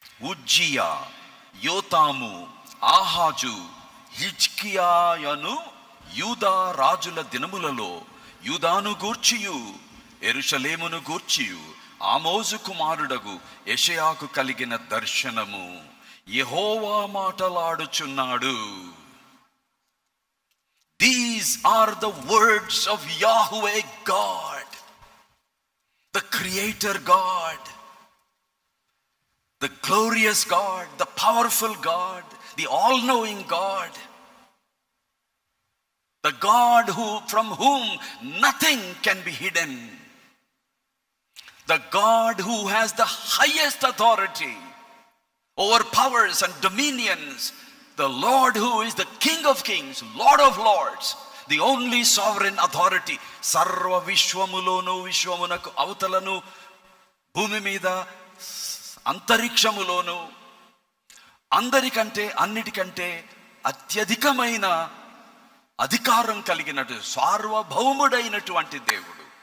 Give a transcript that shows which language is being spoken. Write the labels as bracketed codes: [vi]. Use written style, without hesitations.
[te] ఉజ్జియా, యోతాము, ఆహాజు, హిజ్కియాయను యూదా రాజుల దినములలో యూదాను గూర్చియు యెరూషలేమును గూర్చియు ఆమోజు కుమారుడగు యెషయాకు కలిగిన దర్శనము యెహోవా మాటలాడుచున్నాడు. [en] These are the words of Yahweh God, the Creator God, the glorious God, the powerful God, the all-knowing God, the God from whom nothing can be hidden, the God who has the highest authority over powers and dominions, the Lord who is the King of kings, Lord of lords, the only sovereign authority. [te] సర్వ విశ్వములోను విశ్వమునకు అవతలను భూమి మీద అంతరిక్షములోను అందరికంటే అన్నిటికంటే అత్యధికమైన అధికారం కలిగినటు సార్వభౌముడైనటువంటి దేవుడు.